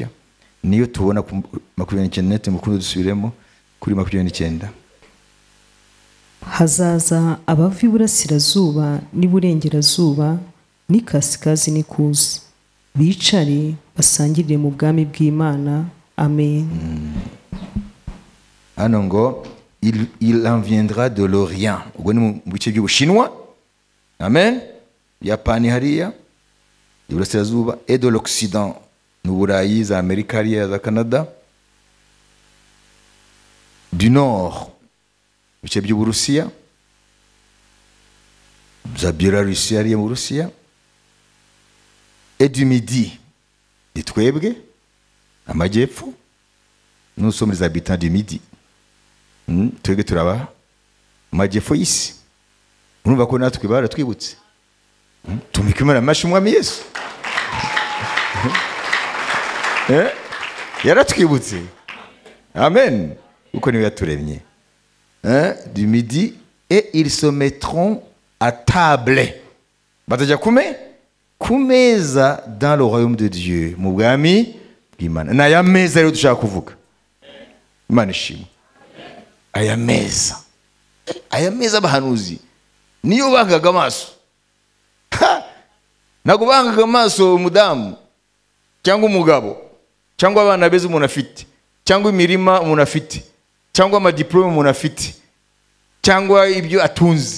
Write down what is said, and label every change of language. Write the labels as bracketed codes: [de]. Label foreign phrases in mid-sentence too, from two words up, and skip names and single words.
[rw] Niyo tubona ku 29 mukuru dusubiremo kuri 29. Hazaza abava iburasirazuba n'iburengerazuba n'ikasikazi n'ikusi, bicare basangirire mu bwami bw'Imana. Amen. Hano ngo [fr] il en viendra de l'Orient. [rw] Ubwo ni mu bice by'Ubushinwa. Amen. Yapani hariya iburasirazuba, [fr] et de l'Occident [rw] mu Burayi, za Amerika hariya, za Canada, [fr] du Nord [rw] bice by'Uburusiya, za Belarusi hariya mu Burusiya, [fr] et du Midi [rw] ni twebwe amajyepfo, [fr] nous sommes les habitants du Midi. [rw] Twebwe turaba amajyepfo y'isi. Urumva ko natwe baratwibutse. Tumikimana amashi umwami Yesu. Yaratwibutse. Amen. Uko niwe yaturemye. [fr] Du Midi, et ils se mettront à table. [rw] Batajya kumeza [fr] dans le royaume de Dieu. [rw] Mu bwami bw'Imana. Na ya meza rero dushaka kuvuga. Imana ishimwe. Aya meza abahanuzi niyo bangaga amaso. Nago bangaga amaso umudamu cyangwa umugabo cyangwa abana beza umuntu afite cyangwa imirima umuntu afite cyangwa amadiplome umuntu afite cyangwa ibyo atunze.